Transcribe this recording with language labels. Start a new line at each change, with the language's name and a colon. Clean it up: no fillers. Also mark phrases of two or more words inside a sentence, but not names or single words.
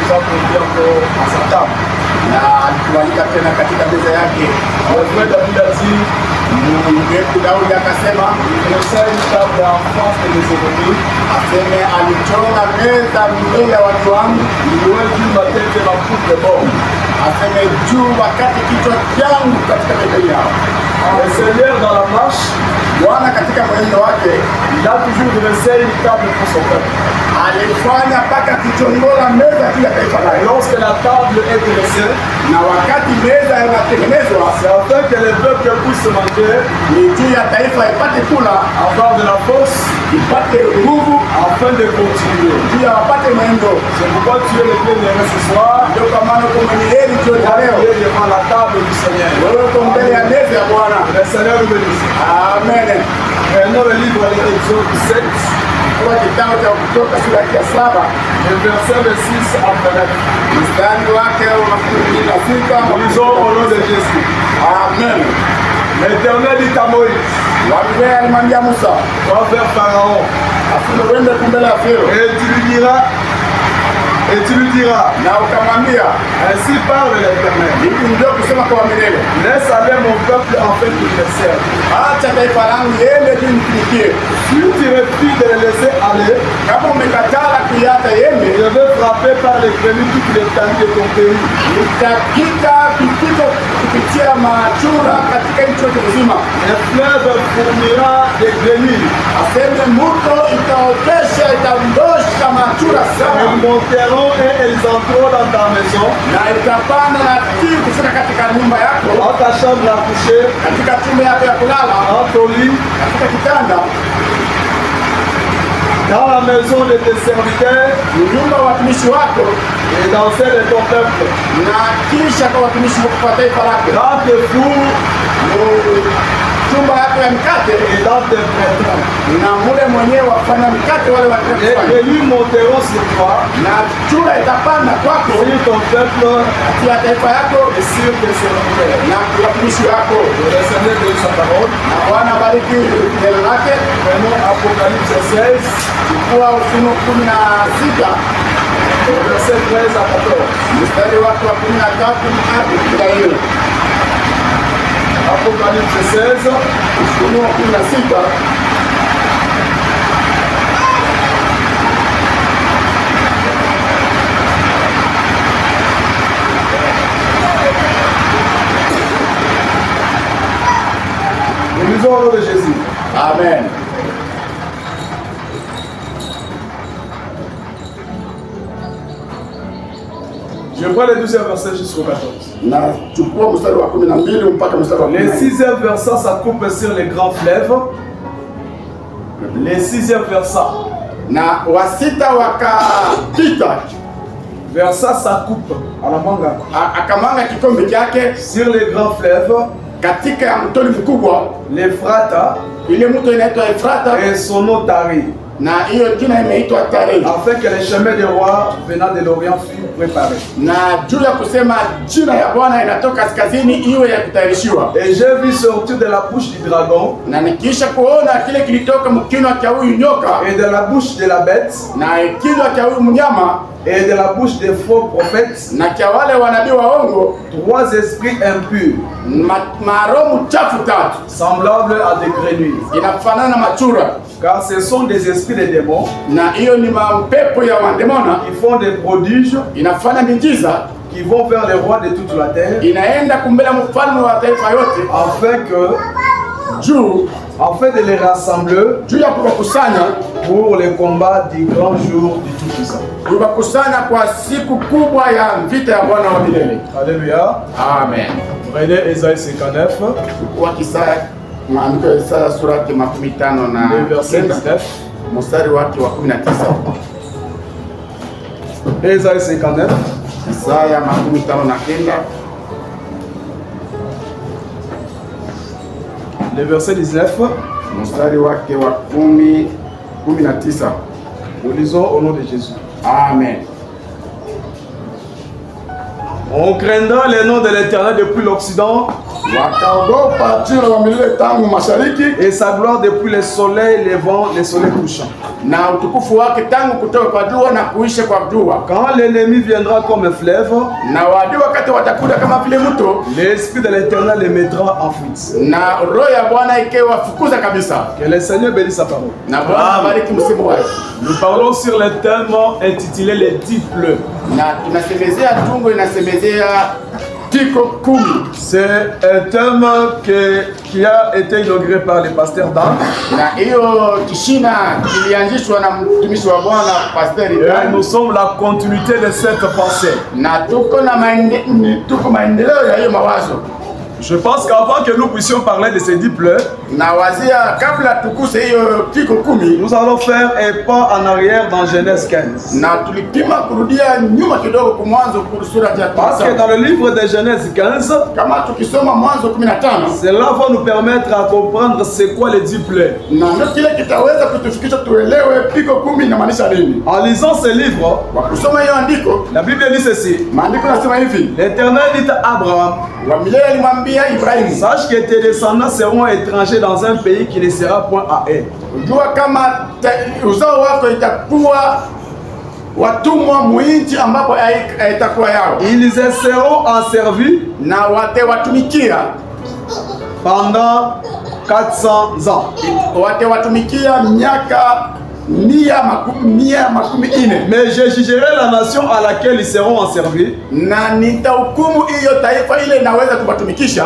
French: invité encore à sa table.
Swahili: Na alitualika tena katika meza yake.
French: Le frère David a dit,
Swahili: Mungu wetu Daudi akasema,
French: il essaie une table en face de mes ennemis.
Swahili: aseme alichora meza mbele ya watu wangu,
French: Il dit ma tête et ma coupe de bord.
Swahili: aseme juu wakati kichwa changu katika meza yao.
French: Le Seigneur dans la marche,
Swahili: Bwana katika mwenendo wake
French: il a toujours dressé une table pour son peuple.
Swahili: alifanya mpaka kichongola meza juu ya taifa
French: Et
Swahili: lake,
French: lorsque la table est dressée,
Swahili: na wakati meza inatengenezwa
French: c'est afin que les peuples puissent manger,
Swahili: ni juu ya taifa ipate kula,
French: avoir de la force,
Swahili: ipate nguvu,
French: afin de continuer.
Swahili: juu ya wapate mwendo.
French: C'est pourquoi tu es le bien-aimé ce soir.
Swahili: Ndio kwa maana uko mwenye heri jioni ya leo,
French: Tu es devant la table du Seigneur.
Swahili: wewe uko mbele ya meza ya Bwana.
French: Le Seigneur nous bénisse. Amen. Prenons le livre de Exode 7,
Swahili: Kwa kitabu cha Kutoka sura ya 7
French: le verset 26 à 29.
Swahili: mstari wake wa 26.
French: Nous lisons au nom de Jésus. Amen. L'Éternel dit à Moïse,
Swahili: Wabiblia alimwambia Musa,
French: va vers Pharaon,
Swahili: asema uende kumbele ya Farao,
French: et tu lui diras,
Swahili: na ukamwambia,
French: ainsi parle l'Éternel.
Swahili: hivi ndio kusema kwa milele,
French: Laisse aller mon peuple afin qu'il me serve.
Swahili: acha taifa langu liende juu nitumikie.
French: Si tu refuses de le laisser aller,
Swahili: Kama umekatala kuiacha iende,
French: je vais frapper par les grenouilles toute l'étendue de ton pays.
Swahili: nitakita kipito kupitia machura katika nchi yote nzima.
French: Les fleuves fourniront des grenouilles.
Swahili: Aseme mto itaotesha, itaondosha machura
French: Elles
Swahili: sana,
French: monteront et elles entreront dans ta maison,
Swahili: na itapanda na tii kufika katika nyumba yako,
French: dans ta chambre à coucher,
Swahili: katika chumba yako ya kulala,
French: dans ton lit,
Swahili: katika kitanda,
French: dans la maison de tes serviteurs
Swahili: nyumba ya watumishi wako,
French: et dans celle de ton peuple.
Swahili: na kisha kwa watumishi wako wa taifa lako,
French: Dans tes fours
Swahili: chumba yako ya mikate,
French: et dans tes prêtres.
Swahili: na mule mwenyewe wafanya mikate wale
French: Les
Swahili: watafanya,
French: grenouilles monteront sur toi,
Swahili: na chura itapanda kwako
French: sur ton peuple
Swahili: katika taifa yako
French: et sur tes serviteurs.
Swahili: na watumishi wako.
French: Que le Seigneur bénisse sa parole.
Swahili: Na Bwana bariki neno lake.
French: Prenons Apocalypse 16,
Swahili: Chukua Ufunuo 16
French: verset 13 à 14.
Swahili: mstari wake wa 13 hadi 14.
French: Apocalypse 16,
Swahili: Ufunuo 16
French: nous lisons au nom de Jésus. Amen. Je prends le 12e verset jusqu'au 14.
Swahili: Na chukua mstari wa 12 mpaka mstari wa
French: Le 14. 6e verset, ça coupe sur les grands fleuves. Le 6e verset,
Swahili: Na wasita wakapita,
French: verset, ça coupe à la manga.
Swahili: akamanga kikombe chake
French: Sur les grands fleuves,
Swahili: katika ya mtoni mkubwa,
French: l'Ephrata
Swahili: ile mto inaitwa Efrata,
French: et son eau tarie,
Swahili: na hiyo jina imeitwa Tare,
French: afin que les chemins des rois venant de l'Orient fussent préparés.
Swahili: na juu ya kusema jina ya Bwana inatoka kaskazini iwe ya kutayarishiwa.
French: Et j'ai vu sortir de la bouche du dragon
Swahili: Na nikiisha kuona kile kilitoka mkinywa cha huyu nyoka
French: et de la bouche de la bête
Swahili: na kinywa cha huyu mnyama
French: et de la bouche des faux prophètes
Swahili: na cha wale wanabii waongo
French: 3 esprits impurs,
Swahili: maroho chafu tatu,
French: semblables à des grenouilles.
Swahili: inafanana na machura,
French: Car ce sont des esprits de démons
Swahili: na hiyo ni mapepo ya wandemona,
French: qui font des prodiges,
Swahili: inafanya miujiza,
French: qui vont vers les rois de toute la terre,
Swahili: inaenda kumbele mfalme wa taifa yote,
French: afin de les rassembler
Swahili: juu ya kuwakusanya,
French: pour le combat du grand jour du Tout-Puissant.
Swahili: kuwakusanya kwa siku kubwa ya vita ya Bwana wa milele.
French: Alléluia. Amen. Prenez Ésaïe 59,
Swahili: Chukua Isaya, maandiko ya Isaya sura ya 59
French: le verset 19.
Swahili: mstari wake wa 19.
French: Ésaïe 59,
Swahili: Isaya 59
French: le verset 19.
Swahili: mstari wake wa 19.
French: Nous lisons au nom de Jésus. Amen. On craindra le nom de l'Éternel depuis l'Occident,
Swahili: wakaogopa jina la milele tangu mashariki,
French: et sa gloire depuis le soleil levant, le soleil couchant.
Swahili: na utukufu wake tangu kutoka kwa jua na kuisha kwa jua.
French: Quand l'ennemi viendra comme un fleuve,
Swahili: Na waadui wakati watakuja kama vile mto,
French: l'Esprit de l'Éternel les mettra en fuite.
Swahili: na roho ya Bwana ikewafukuza kabisa.
French: Que le Seigneur bénisse sa parole.
Swahili: Na Bwana abariki msimu wake.
French: Nous parlons sur le thème intitulé les 10 pleurs.
Swahili: Na tunasemezea tungo inasemezea tiko 10.
French: C'est un thème qui a été inauguré par le pasteur Dan.
Swahili: Na hiyo kishina kilianzishwa na mtumishi wa Bwana Pastor
French: Et Dan. nous sommes la continuité de cette pensée.
Swahili: Na tuko maendeleo ya hiyo mawazo.
French: Je pense qu'avant que nous puissions parler de ces 10 pleurs,
Swahili: Na wazia kabla tukuse hiyo tiko 10,
French: nous allons faire un pas en arrière dans Genèse 15.
Swahili: na tulipima kurudia nyuma kidogo kwa Mwanzo sura ya
French: Parce que 15. dans le livre de Genèse 15,
Swahili: Kama tukisoma Mwanzo 15,
French: cela va nous permettre à comprendre c'est quoi les 10 pleurs.
Swahili: na ndio kile kitaweza kutufikisha tuelewe tiko 10 inamaanisha nini.
French: En lisant ce livre,
Swahili: Kwa kusoma hiyo andiko,
French: la Bible dit ceci.
Swahili: maandiko nasema hivi,
French: L'Éternel dit à Abraham,
Swahili: wa milele alimwambia Ibrahimu,
French: sache que tes descendants seront étrangers dans un pays qui ne sera point à eux.
Swahili: jua kama uzao wako itakuwa watumwa muinchi ambapo itakuwa yao,
French: Ils seront asservis
Swahili: na watewatumikia
French: pendant 400 ans.
Swahili: watewatumikia miaka mia makumi ine,
French: Mais je jugerai la nation à laquelle ils seront asservis,
Swahili: na nitahukumu hiyo taifa ile inaweza kuwatumikisha,